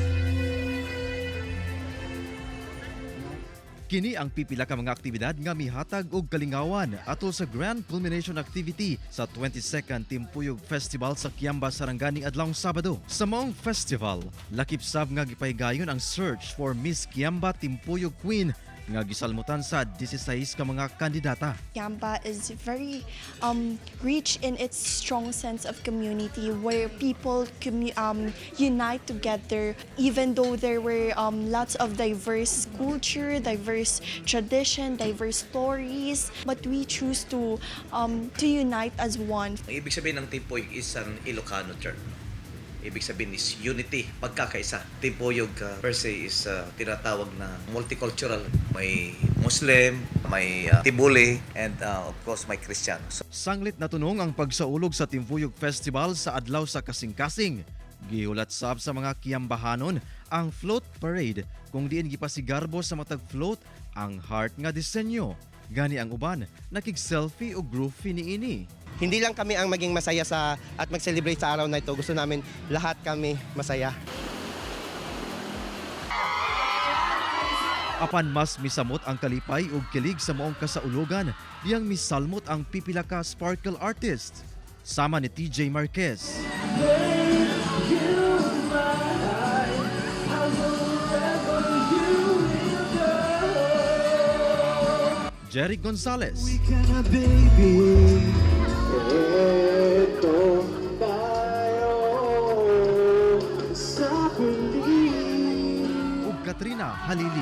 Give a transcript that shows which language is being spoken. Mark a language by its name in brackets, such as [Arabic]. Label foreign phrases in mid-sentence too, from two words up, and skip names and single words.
[Cebuano] Kini ang pipila ka mga aktibidad nga mihatag og kalingawan atol sa Grand Culmination Activity sa 22nd Timpuyog Festival sa Kiamba, Sarangani adlawng Sabado. Sa maong festival, lakip sab nga gipaygayon ang [English] search for [Cebuano] Miss Kiamba Timpuyog Queen nga gisalmutan sa 16 ka mga kandidata. [English] Kiamba is very rich in its strong sense of community where people unite together even though there were lots of diverse culture, diverse tradition, diverse stories, but we choose to unite as one. [Filipino] Ang ibig sabihin ng Timpuyog [English] is an Ilocano term. [Filipino] Ibig sabihin [English] is unity, [Filipino] pagkakaisa. Timpuyog [English] per se is [Filipino] tinatawag na multicultural. May Muslim, may Tibuli, [English] and of course may Christian. [Cebuano] Sanglit na tunong ang pagsaulog sa Timpuyog Festival sa adlaw sa kasing-kasing. Gihulat sab sa mga kiyambahanon ang [English] float parade [Cebuano] kung diin gipasigarbo sa matag float ang heart nga disenyo. Gani ang uban nakig-selfie o groovy niini. [Filipino] Hindi lang kami ang maging masaya at mag-celebrate sa araw na ito. Gusto namin lahat kami masaya. [Cebuano] Apan mas misamot ang kalipay ug kilig sa maong kasaulugan, diyang misalmot ang pipila ka [English] sparkle artist. [Cebuano] Sama ni TJ Marquez, Jerry Gonzalez, ug Katrina Halili.